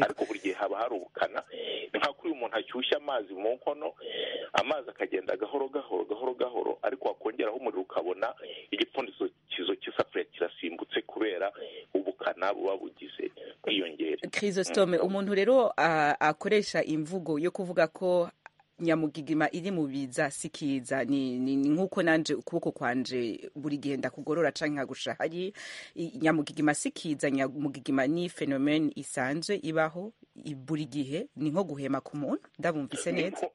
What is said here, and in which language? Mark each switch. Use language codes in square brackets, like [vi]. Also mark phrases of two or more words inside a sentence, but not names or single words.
[rw] Ariko buri gihe haba hari ubukana, nka kuri umuntu ashyushya amazi mu nkono, amazi akagenda gahoro gahoro, ariko wakongeraho umuriro ukabona igipfundikizo cy'isafuriya kirasimbutse kubera ubukana buba bugize bwiyongere. [rn] Chrysostome, umuntu rero akoresha imvugo yo kuvuga ko nyamugigima iri mu biza sikiza, ni nkuko nanje ukuboko kwanje buri gihe ndakugorora canke nkagusha. Hari nyamugigima sikiza, nyamugigima ni phenomene isanzwe ibaho buri gihe, ni nko guhema ku muntu. Ndabumvise neza?